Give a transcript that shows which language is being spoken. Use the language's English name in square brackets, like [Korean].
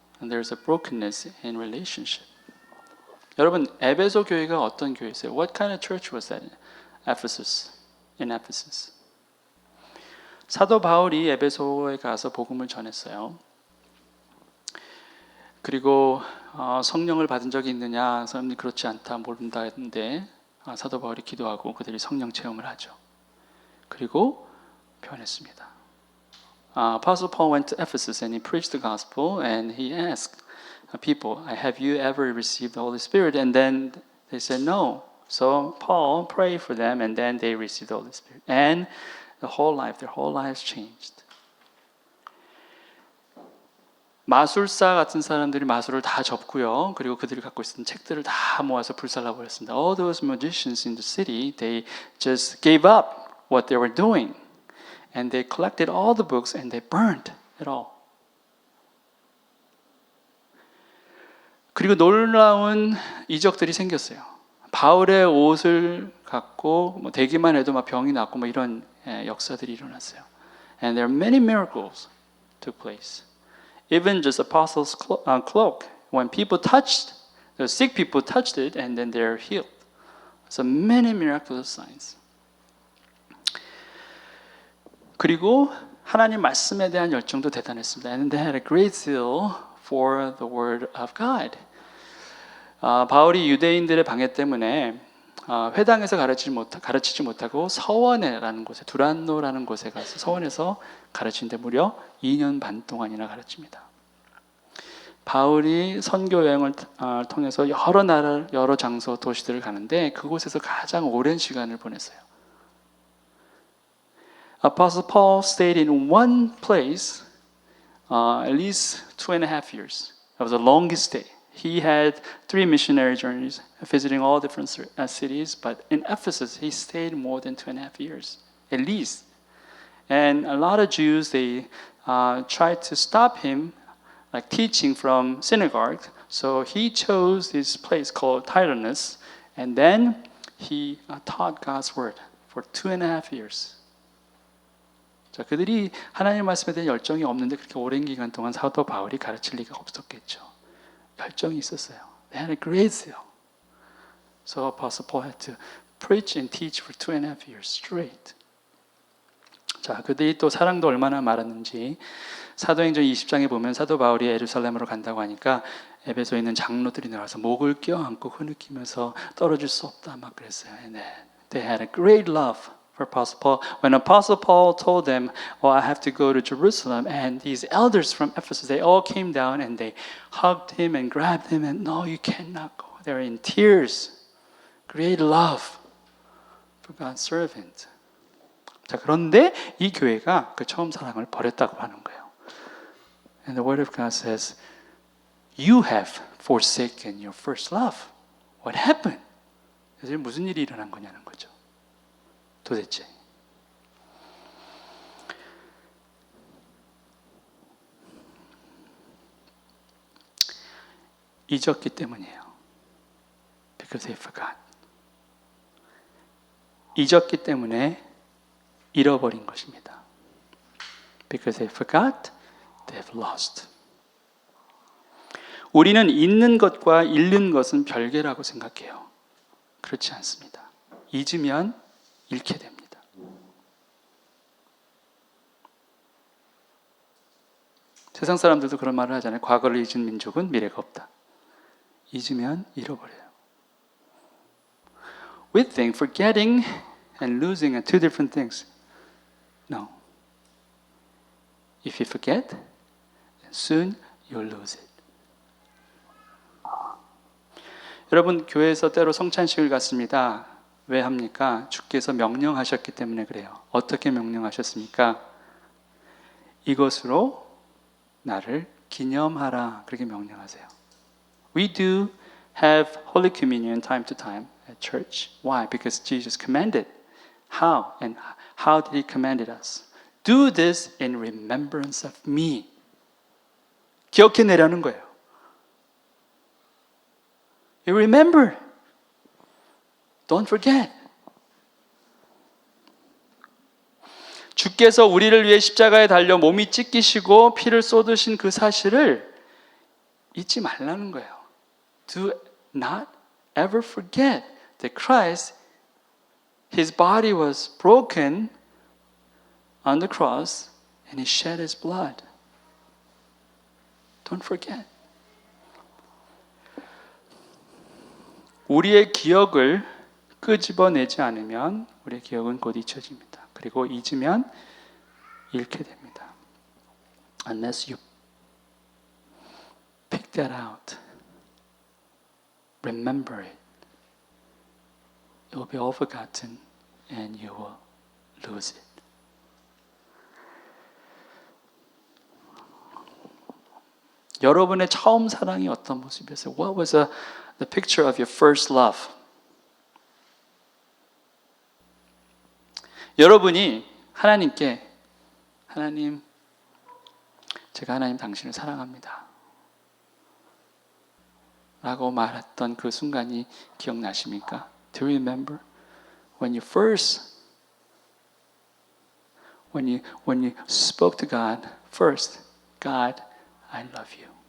[English] And there's a brokenness in relationship. [Korean] 여러분, 에베소 교회가 어떤 교회였어요? [English] What kind of church was that? In Ephesus. [Korean] 사도 바울이 에베소에 가서 복음을 전했어요. 그리고 성령을 받은 적이 있느냐? 사람들이 그렇지 않다, 모른다 했는데 사도 바울이 기도하고 그들이 성령 체험을 하죠. 그리고 변했습니다. [English] Apostle Paul went to Ephesus and he preached the gospel and he asked people, have you ever received the Holy Spirit? And then they said no. So Paul prayed for them and then they received the Holy Spirit. And their whole lives changed. [Korean] 마술사 같은 사람들이 마술을 다 접고요. 그리고 그들이 갖고 있었던 책들을 다 모아서 불살라 버렸습니다. [English] All those magicians in the city, they just gave up what they were doing. And they collected all the books and they burned it all. [Korean] 그리고 놀라운 이적들이 생겼어요. 바울의 옷을 갖고 대기만 해도 막 병이 낫고 이런 역사들이 일어났어요. [English] And there are many miracles took place. Even just apostles' cloak, when people touched, the sick people touched it and then they're healed. So many miraculous signs. [Korean] 그리고 하나님 말씀에 대한 열정도 대단했습니다. [English] And they had a great zeal for the word of God. [Korean] 바울이 유대인들의 방해 때문에 회당에서 가르치지 못하고 서원에라는 곳에 두란노라는 곳에 가서 서원에서 가르치는데 무려 2년 반 동안이나 가르칩니다. 바울이 선교 여행을 통해서 여러 나라, 여러 장소, 도시들을 가는데 그곳에서 가장 오랜 시간을 보냈어요. [English] Apostle Paul stayed in one place at least 2.5 years. That was the longest stay. He had 3 missionary journeys, visiting all different cities, but in Ephesus, he stayed more than 2.5 years, at least. And a lot of Jews, they tried to stop him, like teaching from synagogue. So he chose this place called Tyrannus, and then he taught God's word for 2.5 years. [Korean] 자, 그들이 하나님 말씀에 대한 열정이 없는데 그렇게 오랜 기간 동안 사도 바울이 가르칠 리가 없었겠죠. 열정이 있었어요. [English] They had a great zeal. So Apostle Paul had to preach and teach for 2.5 years straight. [Korean] 자, 그들이 또 사랑도 얼마나 많았는지 사도행전 20장에 보면 사도 바울이 예루살렘으로 간다고 하니까 에베소에 있는 장로들이 나와서 목을 껴안고 흐느끼면서 떨어질 수 없다 막 그랬어요. [English] And they had a great love for Apostle Paul. When Apostle Paul told them, "Oh, I have to go to Jerusalem," and these elders from Ephesus, they all came down and they hugged him and grabbed him and, "No, you cannot go." They were in tears. Great love for God's servant. [Korean] 자, 그런데 이 교회가 그 처음 사랑을 버렸다고 하는 거예요. [English] And the word of God says, "You have forsaken your first love." What happened? [Korean] 그래서 무슨 일이 일어난 거냐는 거죠. 도대체 잊었기 때문이에요. [English] Because they forgot. [Korean] 잊었기 때문에 잃어버린 것입니다. [English] Because they forgot, they've lost. [Korean] 우리는 잊는 것과 잃는 것은 별개라고 생각해요. 그렇지 않습니다. 잊으면 잃게 됩니다. 세상 사람들도 그런 말을 하잖아요. 과거를 잊은 민족은 미래가 없다. 잊으면 잃어버려요. [English] We think forgetting and losing are two different things. No. If you forget, then soon you'll lose it. [Korean] 여러분, 교회에서 때로 성찬식을 갖습니다. 왜 합니까? 주께서 명령하셨기 때문에 그래요. 어떻게 명령하셨습니까? 이것으로 나를 기념하라. 그렇게 명령하세요. [English] We do have Holy Communion time to time at church. Why? Because Jesus commanded. How? And how did He command us? Do this in remembrance of me. [Korean] 기억해내라는 거예요. [English] You remember. Don't forget. [Korean] 주께서 우리를 위해 십자가에 달려 몸이 찢기시고 피를 쏟으신 그 사실을 잊지 말라는 거예요. [English] Do not ever forget that Christ, His body was broken on the cross and He shed His blood. Don't forget. [Korean] 우리의 기억을 끄집어내지 않으면 우리의 기억은 곧 잊혀집니다. 그리고 잊으면 잃게 됩니다. [English] Unless you pick that out, remember it, it will be all forgotten and you will lose it. [Korean] 여러분의 처음 사랑이 어떤 모습이었어요? [English] What was the picture of your first love? [Korean] 여러분이 하나님께 하나님, 제가 하나님 당신을 사랑합니다 라고 말했던 그 순간이 기억나십니까? [English] Do you remember when you first when you spoke to God first, God, I love you.